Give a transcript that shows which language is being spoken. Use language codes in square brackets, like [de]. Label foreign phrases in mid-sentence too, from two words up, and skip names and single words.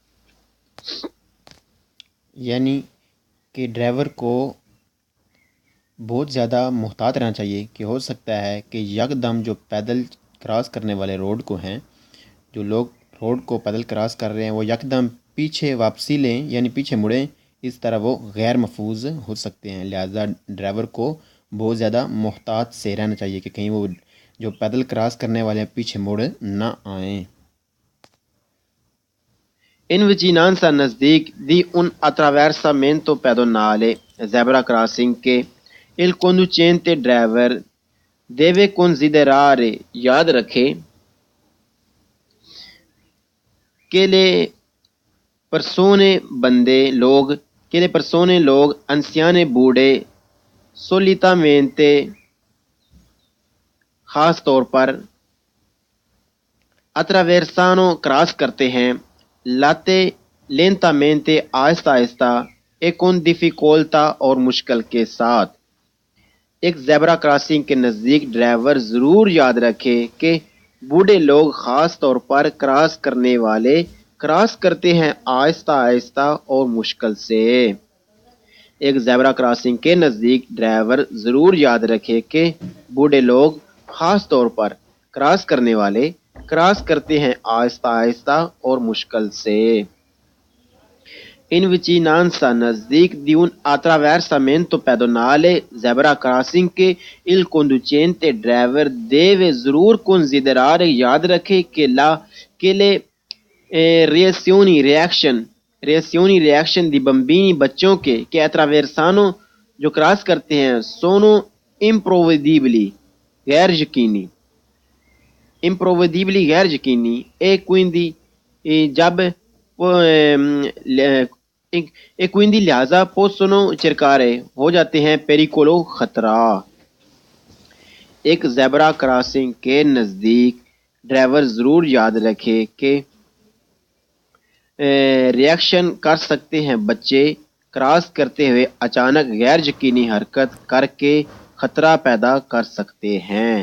[ur] یعنی کہ ڈرائیور کو بہت زیادہ محتاط رہنا چاہیے کہ ہو سکتا ہے کہ یکدم جو پیدل کراس کرنے والے روڈ کو ہیں، جو لوگ روڈ کو پیدل کراس کر رہے ہیں، وہ یکدم پیچھے واپسی لیں یعنی پیچھے مڑیں، اس طرح وہ غیر محفوظ ہو سکتے ہیں۔ لہذا ڈرائیور کو بہت زیادہ محتاط سے رہنا چاہیے کہ کہیں وہ جو پیدل کراس کرنے والے ہیں پیچھے مڑ نہ آئیں۔ [it] In vicinanza نزدیک di un attraversamento pedonale [en] zebra crossing [it] che il conducente driver deve considerare [ur] یاد رکھے [it] che le persone لوگ anziane بوڑھے solitamente [ur] خاص طور پر attraversano کراس کرتے ہیں lentamente آہستہ آہستہ [it] e con difficoltà [ur] اور مشکل کے ساتھ۔ ایک زیبرا کراسنگ کے نزدیک ڈرائیور ضرور یاد رکھے کہ بوڑھے لوگ خاص طور پر کراس کرنے والے کراس کرتے ہیں آہستہ آہستہ اور مشکل سے۔ ایک زیبرا کراسنگ کے نزدیک ڈرائیور ضرور یاد رکھے کہ بوڑھے لوگ خاص طور پر کراس کرنے والے کراس کرتے ہیں آہستہ آہستہ اور مشکل سے۔ [it] In vicinanza نزدیک di un attraversamento pedonale [en] zebra crossing [it] che il conducente driver deve ضرور considerare [ur] یاد رکھے کہ [it] le reazioni di bambini [ur] بچوں کے کہ attraversano جو کراس کرتے ہیں [it] sono imprevedibili [ur] غیر یقینی [it] e quindi [ur] لہذا [it] possono cercare [ur] ہو جاتے ہیں pericolo خطرہ۔ ایک زیبرا کراسنگ کے نزدیک ڈرائیور ضرور یاد رکھے کہ ریئیکشن کر سکتے ہیں بچے کراس کرتے ہوئے اچانک غیر یقینی حرکت کر کے خطرہ پیدا کر سکتے ہیں۔